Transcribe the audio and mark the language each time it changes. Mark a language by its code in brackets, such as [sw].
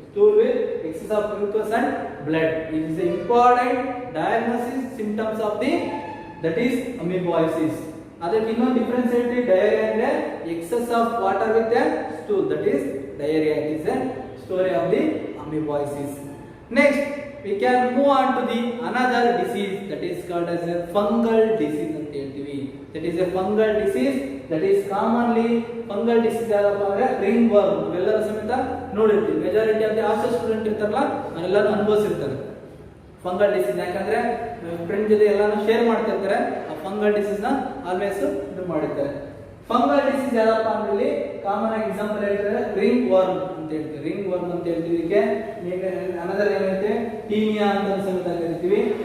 [en] Stool with excess of mucus and blood, it is a important diagnosis symptoms of the that is amoebiasis. [kn] ಅದಕ್ಕೆ ಇನ್ನೊಂದು [en] Difference ಹೇಳ್ತೀವಿ, diarrhoea ಅಂದ್ರೆ excess of water with a stool, that is diarrhea. It is a story of the amoeboisis. Next we can move on to the another disease that is called as a fungal disease [kn] ಅಂತ ಹೇಳ್ತೀವಿ. [en] That is a fungal disease, that is commonly fungal disease ಯಾರಪ್ಪ ಅಂದ್ರೆ ringworm, [kn] ಇವೆಲ್ಲರೂ ಸಮೇತ ನೋಡಿರ್ತೀವಿ. [en] majority of the hostel student [kn] ಇರ್ತಾರಲ್ಲ ಅವರೆಲ್ಲರೂ ಅನುಭವಿಸಿರ್ತಾರೆ fungal disease, ಯಾಕಂದ್ರೆ friend ಜೊತೆ ಎಲ್ಲಾನು ಶೇರ್ ಮಾಡ್ತಾ ಇರ್ತಾರೆ, ಆ ಫಂಗಲ್ ಡಿಸೀಸ್ ನ ಆಲ್ವೇಸ್ ಇದು ಮಾಡಿರ್ತಾರೆ. ಫಂಗಲ್ ಡಿಸೀಸ್ ಯಾರಪ್ಪ ಅಂದ್ರೆ ಕಾಮನ್ ಆಗಿ ಎಕ್ಸಾಂಪಲ್ ಹೇಳ್ತಾರೆ ರಿಂಗ್ ವರ್ಮ್ ಅಂತ ಹೇಳ್ತೀವಿ. ರಿಂಗ್ ವರ್ಮ್ ಅಂತ ಹೇಳ್ತೀವಿ, ಇದಕ್ಕೆ ಅನದರ್ ಏನಂತೆ ಟೀನಿಯಾ ಅಂತ ಸಮೇತ ಕರಿತೀವಿ.